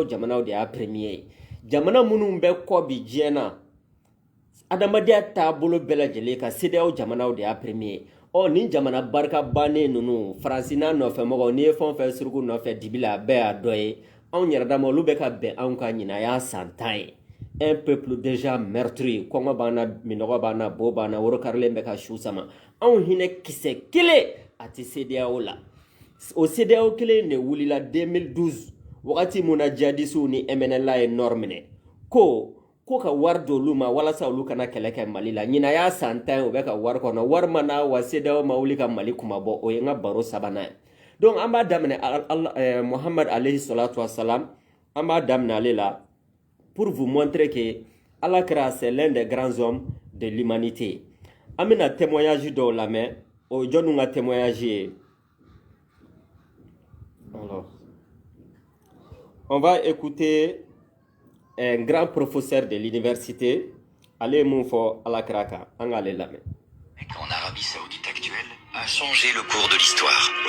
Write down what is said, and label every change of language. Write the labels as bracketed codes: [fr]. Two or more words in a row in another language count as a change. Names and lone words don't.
[bm] jamanaw de y'a premier ye jamana minnu bɛ kɔ bi diɲɛ na adamadenya taabolo bɛɛ lajɛlen ka CEDEAO jamanaw de y'a premier ye nin jamana barika bannen ninnu faransi n'a nɔfɛmɔgɔw n'i ye fɛn o fɛn suruku nɔfɛ dibi la a bɛɛ y'a dɔ ye anw yɛrɛ dama olu bɛ ka bɛn anw ka ɲina a y'a san 10 ye [fr] un peuple déjà meurtri [bm] kɔngɔ b'an na minɔgɔ b'an na bo b'an na woro karilen bɛ ka su sama anw hinɛ kisɛ kelen a tɛ CEDEAO la o CEDEAO kelen de wulila 2012 wagati mun na jihadisiw ni MNLA ye nord minɛ ko ka wari d'olu ma walasa olu kana kɛlɛ kɛ Mali la ɲina y'a san 10 o bɛ ka wari kɔnɔ wari ma na wa CEDEAO ma wuli ka Mali kumabɔ o ye n ka baro sabanan ye donc an b'a daminɛ Muhammad [ar] عليه الصلاة والسلام [bm] an b'a daminɛ ale la [fr] pour vous montrer que Alakira c'est l'un des grands hommes de l'humanité [bm] an bɛna témoignage dɔw lamɛn o ye jɔnniw ka témoignage ye [fr] alors on va écouter un grand professeur de l'université, allez Moufo Alakraka, en Arabie Saoudite actuelle, a changé le cours de l'histoire.